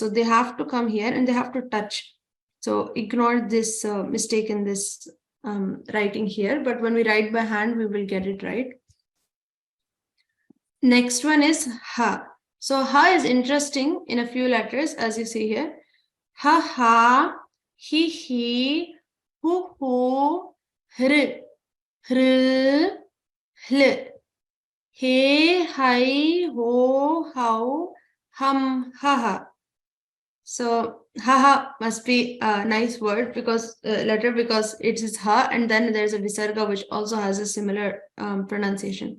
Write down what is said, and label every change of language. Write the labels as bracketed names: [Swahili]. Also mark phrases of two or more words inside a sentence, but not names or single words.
[English] So they have to come here and they have to touch. So ignore this mistake in this writing here, but when we write by hand, we will get it right. Next one is ha. So ha is interesting in a few letters, as you see here. Ha ha, he, hu, hr, hl, he, hi, ho, how, hum, ha. So haha must be a nice word because letter, because it is ha, and then there's a visarga which also has a similar pronunciation.